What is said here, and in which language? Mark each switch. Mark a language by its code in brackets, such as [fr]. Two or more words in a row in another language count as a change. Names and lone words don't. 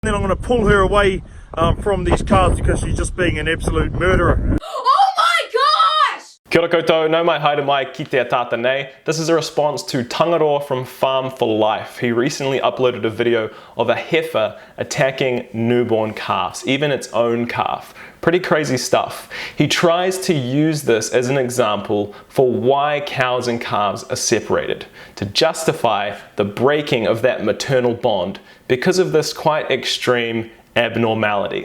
[en] Then I'm going to pull her away from these calves because she's just being an absolute murderer. Oh my gosh! [mi] Kia ora koutou, nau mai haere mai ki te tata nei. [en] This is a response to Tangaroa from Farm4Life. He recently uploaded a video of a heifer attacking newborn calves, even its own calf. Pretty crazy stuff. He tries to use this as an example for why cows and calves are separated, to justify the breaking of that maternal bond because of this quite extreme abnormality.